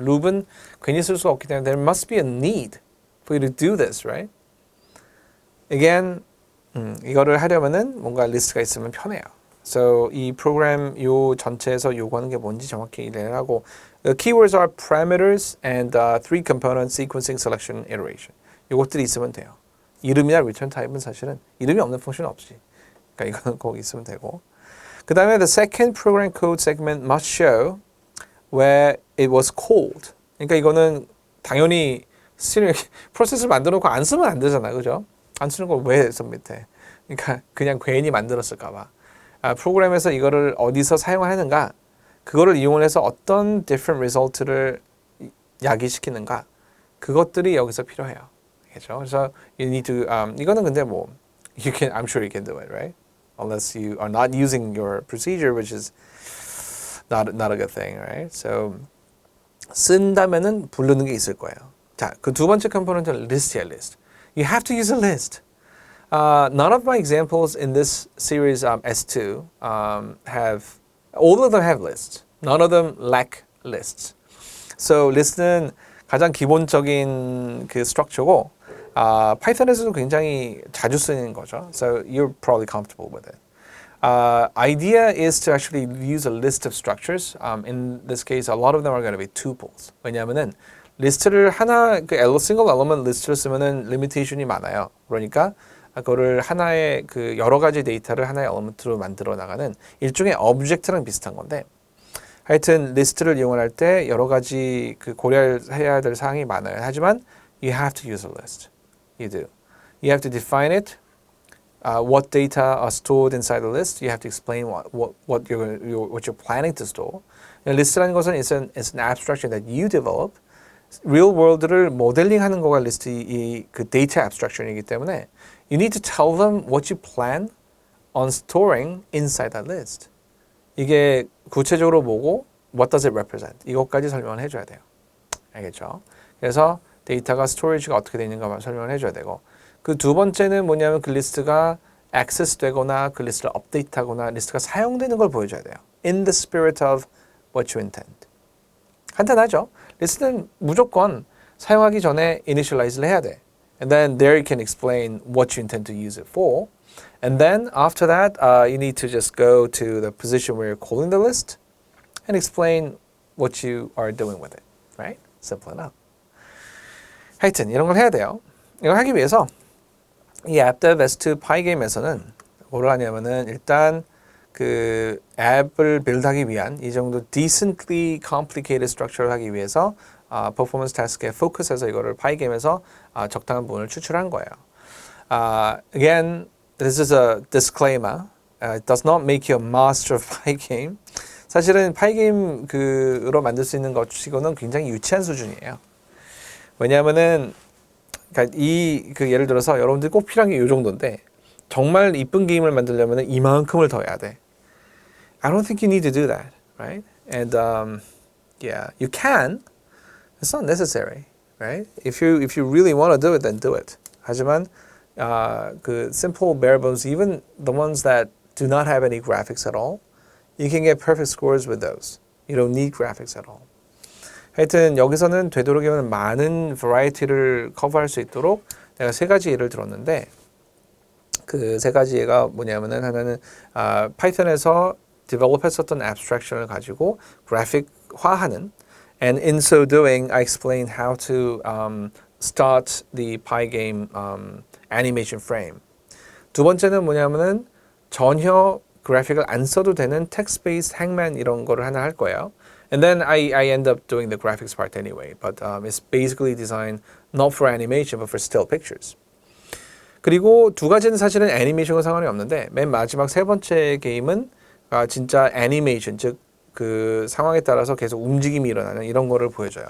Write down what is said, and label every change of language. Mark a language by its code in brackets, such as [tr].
[ko] loop은 괜히 쓸 수가 없기 때문에 [en] there must be a need for you to do this, right? [ko] Again, 이거를 하려면은 뭔가 리스트가 있으면 편해요. So 이 프로그램 요 전체에서 요구하는 게 뭔지 정확히 이해를 하고 [en] the keywords are parameters and three component sequencing, selection, iteration. [ko] 요것들이 있으면 돼요. 이름이나 return type은 사실은 이름이 없는 펑션은 없지. 그러니까 이거는 꼭 있으면 되고. 그 다음에 [en] the second program code segment must show where it was called. [ko] 그러니까 이거는 당연히 프로세스를 만들어 놓고 안 쓰면 안 되잖아. 그죠? 안 쓰는 걸 왜 서밋해? 그러니까 그냥 괜히 만들었을까 봐. 프로그램에서 이거를 어디서 사용하는가? 그거를 이용해서 어떤 different result를 야기시키는가? 그것들이 여기서 필요해요. 그렇죠? 그래서 [en] you need to [ko] 이거는 근데 뭐 [en] I'm sure you can do it, right? Unless you are not using your procedure, which is not a good thing, right? [ko] So 쓴다면은 부르는 게 있을 거예요. 자, 그 두 번째 컴포넌트는 list야, list. [en] You have to use a list. None of my examples in this series S2 all of them have lists. None of them lack lists. [ko] So list는 가장 기본적인 그 structure고 파이썬에서도 굉장히 자주 쓰는 거죠. [en] So you're probably comfortable with it. Idea is to actually use a list of structures. In this case, a lot of them are going to be tuples. [ko] 왜냐하면은 리스트를 하나 그 single element 리스트를 쓰면은 limitation이 많아요. 그러니까 그거를 하나의 그 여러 가지 데이터를 하나의 엘리먼트로 만들어 나가는 일종의 object랑 비슷한 건데 하여튼 리스트를 이용할 때 여러 가지 그 고려해야 될 사항이 많아요. 하지만 [en] you have to use a list. You do. You have to define it. what data are stored inside the list. You have to explain what you're planning to store. [ko] 리스트라는 것은 [en] it's an abstraction that you develop. [ko] real world를 모델링하는 거가 리스트 그 데이터 abstraction이기 때문에 [en] you need to tell them what you plan on storing inside that list. [ko] 이게 구체적으로 뭐고 [en] what does it represent? [ko] 이것까지 설명을 해줘야 돼요. 알겠죠? 그래서 데이터가 스토리지가 어떻게 되는가만 설명을 해줘야 되고 그 두 번째는 뭐냐면 그 리스트가 액세스 되거나 그 리스트를 업데이트하거나 리스트가 사용되는 걸 보여줘야 돼요. [en] In the spirit of what you intend. [ko] 간단하죠? 리스트는 무조건 사용하기 전에 initialize를 해야 돼. [en] And then there you can explain what you intend to use it for. And then after that, you need to just go to the position where you're calling the list and explain what you are doing with it. Right? Simple enough. [ko] 하여튼 이런 걸 해야 돼요. 이걸 하기 위해서 이 AppDev S2 파이게임에서는 뭐를 하냐면은 일단 그 앱을 빌드하기 위한 이 정도 decently complicated structure를 하기 위해서 performance task에 focus해서 이거를 파이게임에서 적당한 부분을 추출한 거예요. [en] Again, this is a disclaimer. It does not make you a master of Pygame. [ko] 사실은 파이게임 그로 만들 수 있는 것 치고는 굉장히 유치한 수준이에요. 왜냐하면은 그러니까 그 예를 들어서 여러분들이 꼭 필요한 게 이 정도인데 정말 이쁜 게임을 만들려면 이만큼을 더 해야 돼. [en] I don't think you need to do that, right? And yeah, you can. It's not necessary, right? If you really want to do it, then do it. [ko] 하지만 그 [en] simple bare bones, even the ones that do not have any graphics at all, you can get perfect scores with those. You don't need graphics at all. [ko] 하여튼 여기서는 되도록이면 많은 variety를 커버할 수 있도록 내가 세 가지 예를 들었는데 그 세 가지 예가 뭐냐면은 하나는 파이썬에서 develop했었던 abstraction을 가지고 그래픽화하는 [en] and in so doing I explained how to start the Pygame animation frame. [ko] 두 번째는 뭐냐면은 전혀 그래픽을 안 써도 되는 text-based hangman 이런 거를 하나 할 거예요. [en] And then I end up doing the graphics part anyway, but it's basically designed not for animation but for still pictures. [ko] 그리고 두 가지는 사실은 애니메이션과 상관이 없는데 맨 마지막 세 번째 게임은 진짜 애니메이션, 즉 그 상황에 따라서 계속 움직임이 일어나는 이런 거를 보여줘요.